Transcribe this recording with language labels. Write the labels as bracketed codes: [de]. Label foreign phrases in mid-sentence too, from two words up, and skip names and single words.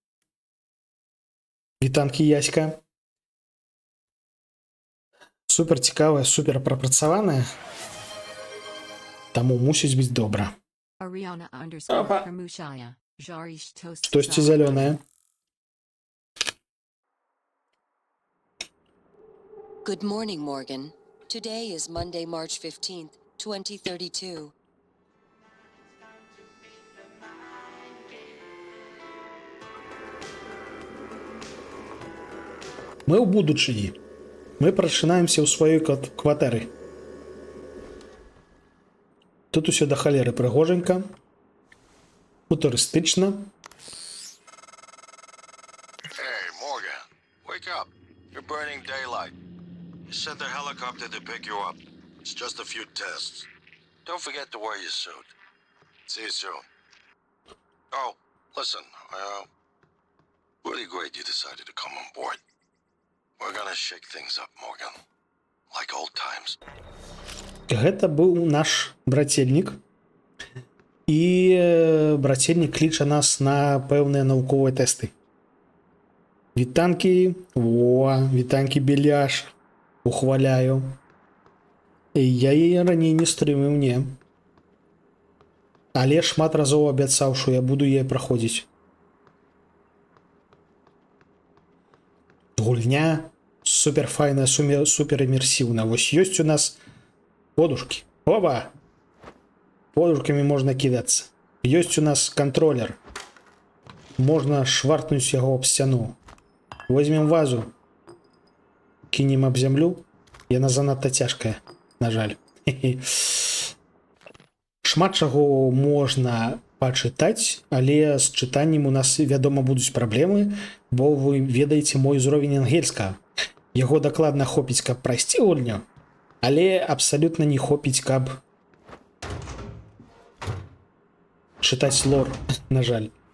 [be] Вітанкі, Яська. Супер цікавая, супер прапрацаваная. Таму мусіць быць добра. Штосьці зялёнае. [en] Good morning, Morgan. Today is Monday, March 15th, 2032. Мы ў будучыні. Мы прачынаемся ў сваёй кватэры. Тут усё да халеры прыгожанька, футурыстычна. Hey, Morgan, wake up. You're burning daylight. You sent a helicopter to pick you up. It's just a few tests. Don't forget to wear your suit. See you soon. Oh, listen, really great you decided to come on board. We're gonna shake things up, Morgan. Like old times. [be] Гэта быў наш брацельнік. І брацельнік кліча нас на пэўныя навуковыя тэсты. Вітанкі, вітанкі, Беляш. Ухваляю. Я яе раней не стрыміў, не. Але шмат разоў абяцаў, што я буду яе праходзіць. Гульня суперфайная, суперимерсивная. Вось ёсць у нас подушки. Оба! Подушками можна кідацца. Ёсць у нас кантролер. Можна шваркнуць яго об сцяну. [ru] Возьмем вазу. Кинем об зямлю. [be] Яна занадта цяжкая, на жаль. Шмат чаго можна пачытаць, але з чытаннем у нас, вядома, будуць праблемы, бо вы ведаеце мой узровень ангельскага. Яго дакладна хопіць, каб прайсці гульню, але абсалютна не хопіць, каб чытаць лор, на жаль.